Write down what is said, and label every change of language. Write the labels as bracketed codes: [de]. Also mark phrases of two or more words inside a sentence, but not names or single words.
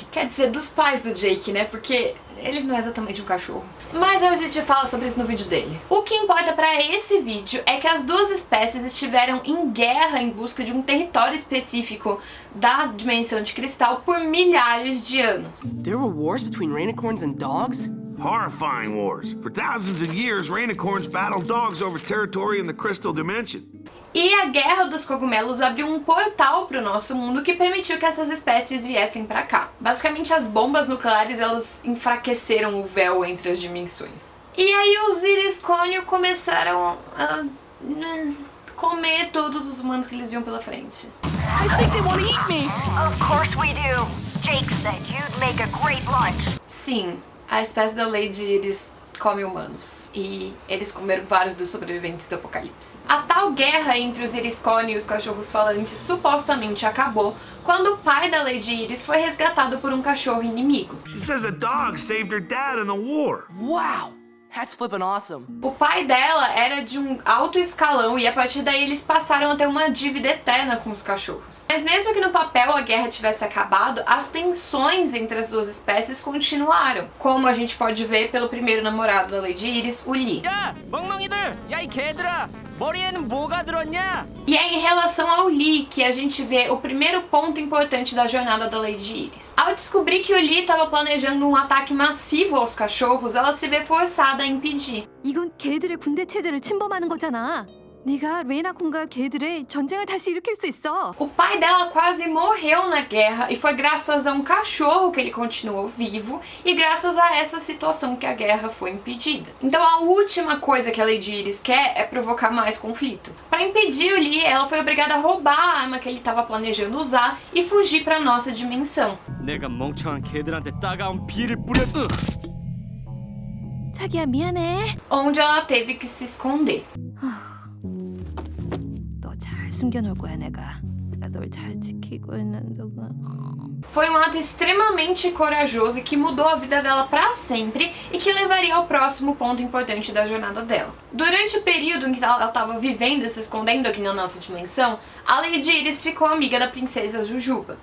[pt] Quer dizer, dos pais do Jake, né? Porque ele não é exatamente um cachorro. Mas a gente fala sobre isso no vídeo dele. O que importa pra esse vídeo é que as duas espécies estiveram em guerra em busca de um território específico da dimensão de Cristal por milhares de anos. [en] There were wars between rainicorns and dogs? Horrifying wars. For thousands of years, rainicorns battled dogs over territory in the Crystal Dimension. [pt] E a Guerra dos Cogumelos abriu um portal para o nosso mundo que permitiu que essas espécies viessem para cá. Basicamente, as bombas nucleares, elas enfraqueceram o véu entre as dimensões. E aí os Iris-Cônio começaram a comer todos os humanos que eles viam pela frente. [en] I think they want to eat me! Of course we do. Jake said you'd make a great lunch. [pt] Sim, a espécie da Lady Iris come humanos. E eles comeram vários dos sobreviventes do apocalipse. A tal guerra entre os Iris-Cônio e os cachorros falantes supostamente acabou quando o pai da Lady Iris foi resgatado por um cachorro inimigo. She says a dog saved her dad in the war. Wow! That's flippin' awesome. O pai dela era de um alto escalão e a partir daí eles passaram a ter uma dívida eterna com os cachorros. Mas mesmo que no papel a guerra tivesse acabado, as tensões entre as duas espécies continuaram, como a gente pode ver pelo primeiro namorado da Lady Iris, o Lee. [ko] 야! 멍멍이들! 야, 이 개들아! 머리에는 뭐가 들었냐? [pt] E é em relação ao Lee que a gente vê o primeiro ponto importante da jornada da Lady Iris. Ao descobrir que o Lee estava planejando um ataque massivo aos cachorros, ela se vê forçada a impedir. [ko] 이건 걔들의 군대 체제를 침범하는 거잖아. 네가 레이나콘과 걔들의 전쟁을 다시 일으킬 수 있어. [pt] O pai dela quase morreu na guerra e foi graças a um cachorro que ele continuou vivo e graças a essa situação que a guerra foi impedida. Então a última coisa que a Lady Iris quer é provocar mais conflito. Para impedir o Lee, ela foi obrigada a roubar a arma que ele estava planejando usar e fugir para nossa dimensão. [ko] 내가 멍청한 개들한테 따가운 비를 뿌렸... 자기야 미안해. [pt] Onde ela teve que se esconder. [ko] 너 잘 숨겨놓을 거야 내가 널 잘 지키고 있는데. [pt] Foi um ato extremamente corajoso e que mudou a vida dela para sempre e que levaria ao próximo ponto importante da jornada dela. Durante o período em que ela estava vivendo e se escondendo aqui na nossa dimensão, a Lady Iris ficou amiga da princesa Jujuba.